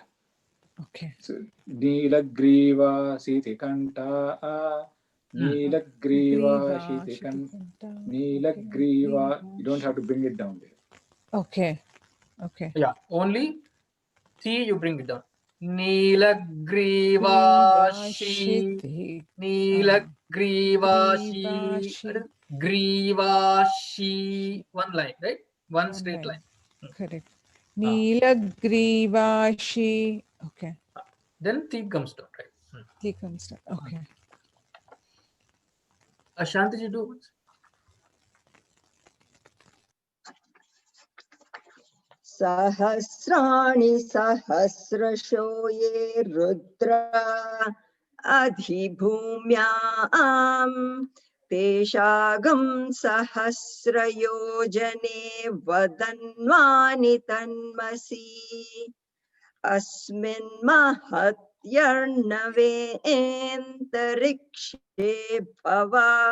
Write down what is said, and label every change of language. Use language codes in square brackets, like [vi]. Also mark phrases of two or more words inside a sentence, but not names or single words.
[en] Okay. So, [sa] नीलग्रीव शिति कण्ठ नीलग्रीव शिति कण्ठ नीलग्रीव. [en] You don't have to bring it down there. Okay. Yeah, only C you bring it down. Neelagrivashi. [sa] नीलग्रीवाशि। ग्रीवाशि. [en] One line, right? One straight line. Correct. Neelagrivashi. Okay. Then T comes down, right? He comes down. Okay. Ashanti do it. [sa] सहस्राणि सहस्रशो ये रुद्रा अधिभूम्याम् तेषागं सहस्रयोजने वदन्वानि तन्मसि अस्मिन् महत्यर्णवेऽन्तरिक्षे भवा